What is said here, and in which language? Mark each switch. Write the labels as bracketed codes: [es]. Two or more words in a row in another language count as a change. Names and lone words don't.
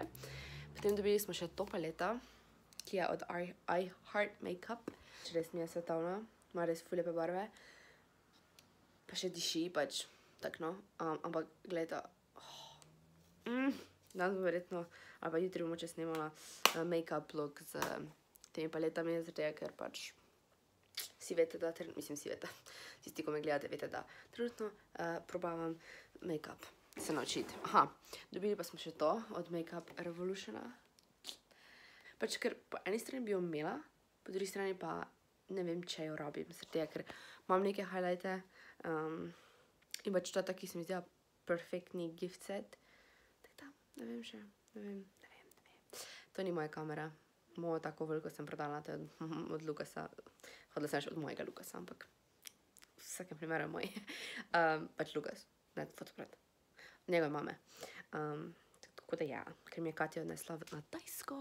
[sl] Potem dobili smo še to paleto, ki je od I Heart Makeup. Res mi je svetovna, ima res ful lepe barve. Pa še diši, pač tak no, ampak gledajte, danes bom verjetno, ali pa jutri bomo če snemala [en] make-up look [sl] z temi paletami, zaradi ker pač vsi veste, da, mislim vsi veste, tisti, ko me gledate, veste, da trenutno probavam make-up se naučiti. Aha, dobili pa smo še to od Makeup Revolutiona. Pač ker po eni strani bi jo imela, po drugi strani pa ne vem, če jo rabim, zaradi ker imam neke highlighte in pač to je taki, se mi zdela perfektni [en] gift set. [sl] Tako da, ne vem še, ne vem. To ni moja kamera. Mojo tako veliko sem prodala, to je od Lukasa. Hodila sem še od mojega Lukasa, ampak v vsakem primeru je moj. Pač Lukas, ne, fotoapparat. Njegove mame. Tako da ja, ker mi je Katja odnesla na Tajsko.